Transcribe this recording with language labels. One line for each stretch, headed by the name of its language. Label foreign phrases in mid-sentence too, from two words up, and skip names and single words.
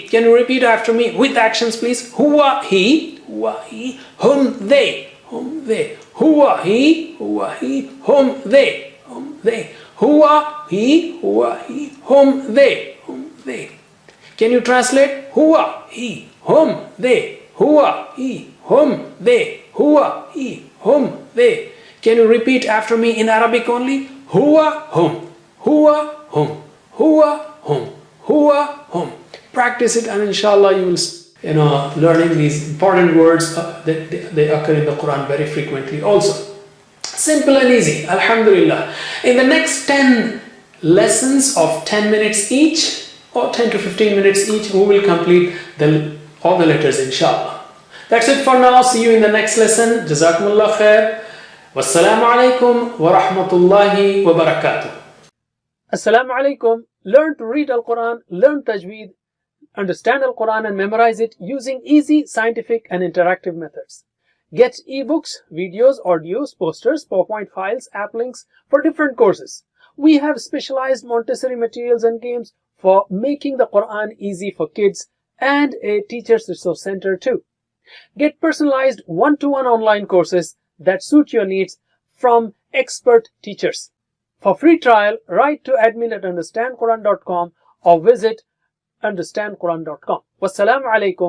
English: Can you repeat after me with actions, please? Huwa, he, hum, they, huwa, he, hum, they, huwa, he, hum, they. Can you translate? Huwa, he, hum, they, huwa, he, hum, they, huwa, he, hum, they. Can you repeat after me in Arabic only?
Arabic: هو، هم، هو، هم، هو، هم، هو، هم.
English: Practice it, and inshallah you will learning these important words they occur in the Quran very frequently also. Simple and easy, alhamdulillah. In the next 10 lessons of 10 minutes each, or 10 to 15 minutes each, we will complete all the letters, inshallah. That's it for now. See you in the next lesson.
Arabic: جزاكم الله خير. والسلام عليكم ورحمة الله وبركاته. السلام عليكم.
English: Learn to read Al-Qur'an, learn Tajweed, understand Al-Qur'an and memorize it using easy, scientific and interactive methods. Get ebooks, videos, audios, posters, PowerPoint files, app links for different courses. We have specialized Montessori materials and games for making the Quran easy for kids, and a teacher's resource center too. Get personalized one-to-one online courses that suit your needs from expert teachers. For free trial, write to admin@understandquran.com or visit understandquran.com.
Arabic: والسلام عليكم